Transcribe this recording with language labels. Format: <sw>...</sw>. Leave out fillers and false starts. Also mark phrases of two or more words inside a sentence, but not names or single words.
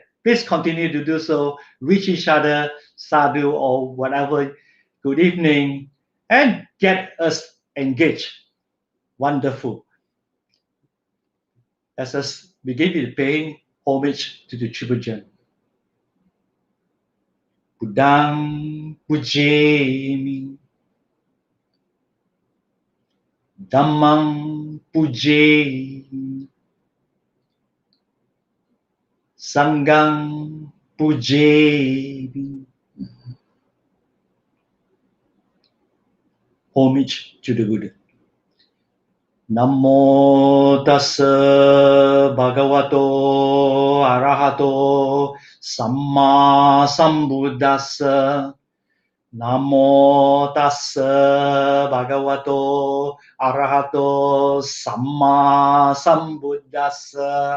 <en>Please continue to do so. Wish each other sadhu or whatever good evening and get us engaged. Wonderful. Let us begin with paying homage to the Triple Gem.</en> <pi>Buddhang pujemi, Dhammang pujemi, Sangang pujebi.</pi> <en>Homage to the Buddha.</en> <pi>Namo tassa bhagavato arahato samma sambuddhassa. Namo tassa bhagavato arahato samma sambuddhassa.</pi>